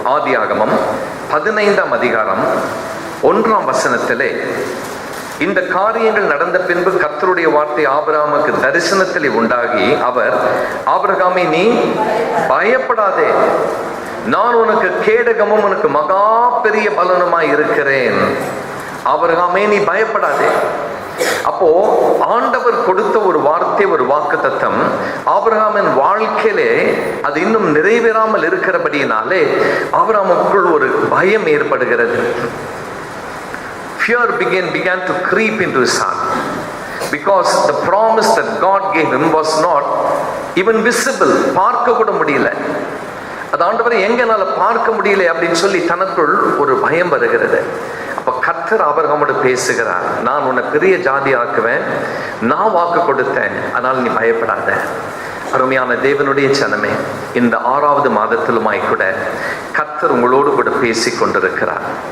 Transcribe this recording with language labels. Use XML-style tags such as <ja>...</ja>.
<ta>ஆதியாகமம் 15ஆம் அதிகாரம் 1ஆம் வசனத்திலே இந்த காரியங்கள் நடந்த பின்பு கர்த்தருடைய வார்த்தை ஆபிரகாமுக்கு தரிசனத்திலே உண்டாகி அவர், ஆபிரகாமே நீ பயப்படாதே, நான் உனக்கு கேடகமும் உனக்கு மகா பெரிய பலனுமாய் இருக்கிறேன். ஆபிரகாமே நீ பயப்படாதே. அப்போ ஆண்டவர் கொடுத்த ஒரு வார்த்தை, ஒரு வாக்குத்தத்தம் ஆபிரகாமின் வாழ்க்கையிலே அது இன்னும் நிறைவேறாமல் இருக்கிறபடியினாலே ஆபிரகாமுக்குள் ஒரு பயம் ஏற்படுகிறது.</ta> <en>Fear began to creep into his heart because the promise that God gave him was not even visible.</en> <ta>பார்க்க கூட முடியல. அது ஆண்டவரை எங்கனால பார்க்க முடியல அப்படின்னு சொல்லி தனக்குள் ஒரு பயம் வருகிறது. அப்ப கர்த்தர் ஆபிரகாமோடு பேசுகிறார், நான் உன்னை பெரிய ஜாதி ஆக்குவேன், நான் வாக்கு கொடுத்தேன், அதனால் நீ பயப்படாத. அருமையான தேவனுடைய ஜனமே, இந்த 6வது மாதத்திலுமாய் கூட கர்த்தர் உங்களோடு கூட பேசி கொண்டிருக்கிறார்.</ta>